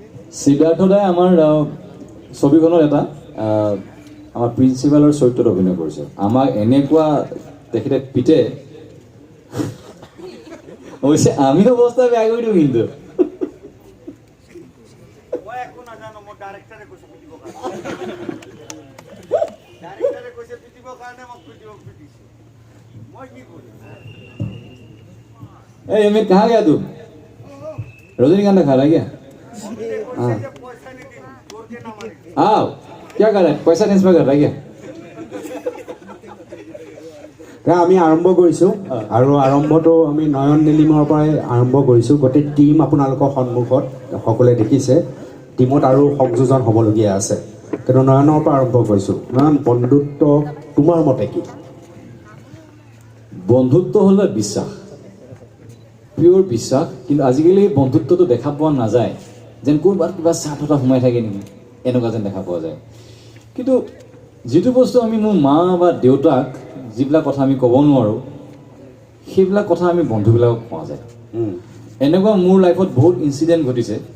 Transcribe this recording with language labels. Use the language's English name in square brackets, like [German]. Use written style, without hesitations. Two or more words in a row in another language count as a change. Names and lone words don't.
[Assamese] সিদ্ধাৰ্থ দাই আমাৰ ছবিখনত এটা আমাৰ প্ৰিন্সিপালৰ চৰিত্ৰত অভিনয় কৰিছে আমাক এনেকুৱা তেখেতে পিটে অৱশ্যে আমি অৱস্থা বেয়া কৰি দিওঁ কিন্তু [Hindi] मैं कहाँ गया तू रजनीकांत खा रहा है क्या आओ क्या कर रहा है पैसा ट्रांसफर कर रहा है क्या [Assamese] আমি আৰম্ভ কৰিছোঁ আৰু আৰম্ভটো আমি নয়ন নীলিমৰ পৰাই আৰম্ভ কৰিছোঁ গোটেই টিম আপোনালোকৰ সন্মুখত সকলোৱে দেখিছে টিমত আৰু সংযোজন হ'বলগীয়া আছে কিন্তু নয়নৰ পৰা আৰম্ভ কৰিছোঁ নয়ন বন্ধুত্ব তোমাৰ মতে কি বন্ধুত্ব হ'লে বিশ্বাস পিয়ৰ বিশ্বাস কিন্তু আজিকালি বন্ধুত্বটো দেখা পোৱা নাযায় যেন ক'ৰবাত কিবা স্বাৰ্থতা সোমাই থাকে নেকি এনেকুৱা যেন দেখা পোৱা যায় কিন্তু যিটো বস্তু আমি মোৰ মা বা দেউতাক যিবিলাক কথা আমি ক'ব নোৱাৰোঁ সেইবিলাক কথা আমি বন্ধুবিলাকক কোৱা যায় এনেকুৱা মোৰ লাইফত বহুত ইনচিডেণ্ট ঘটিছে